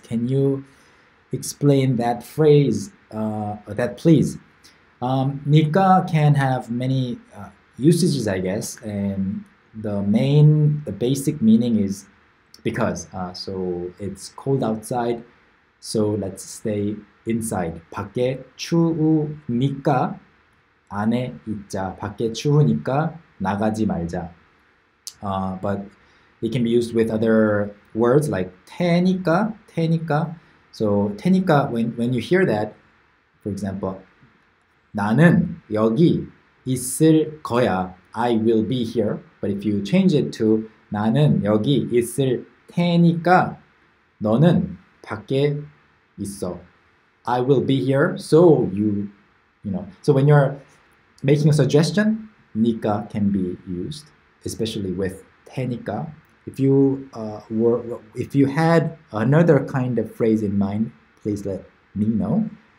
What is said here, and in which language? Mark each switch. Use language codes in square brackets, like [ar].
[en] Can you explain that phrase? That please. Nika can have many usages, I guess, and the basic meaning is because. So it's cold outside, so let's stay inside. [ko] 밖에 추우니까 안에 있자. 밖에 추우니까 나가지 말자. [en] But it can be used with other words like 테니까, 테니까. So 테니까, when you hear that, for example, [ko] 나는 여기 있을 거야. [en] I will be here. But if you change it to [ko] 나는 여기 있을 테니까 너는 밖에 있어. [en] I will be here, so you know. So when you're making a suggestion, 니까 can be used, especially with 테니까. If you had another kind of phrase in mind, please let me know.